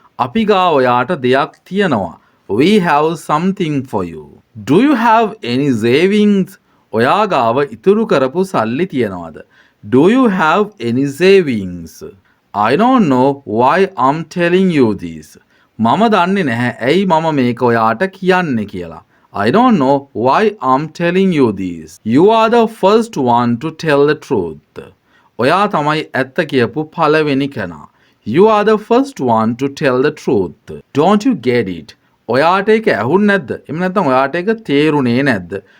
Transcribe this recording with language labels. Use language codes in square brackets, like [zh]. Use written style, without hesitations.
[si] අපි ගාව ඔයාට දෙයක් තියෙනවා. [en] We have something for you. Do you have any savings? [si] ඔයා ගාව ඉතුරු කරපු සල්ලි තියෙනවද? [en] Do you have any savings? I don't know why I'm telling you this. [si] මම දන්නේ නැහැ ඇයි මම මේක ඔයාට කියන්නේ කියලා. [en] I don't know why I'm telling you this. You are the first one to tell the truth. [si] ඔයා තමයි ඇත්ත කියපු පළවෙනි කෙනා. [en] You are the first one to tell the truth. Don't you get it? [si] ඔයාට ඒක ඇහුන්නේ නැද්ද? එහෙම නැත්නම් ඔයාට ඒක තේරුනේ නැද්ද?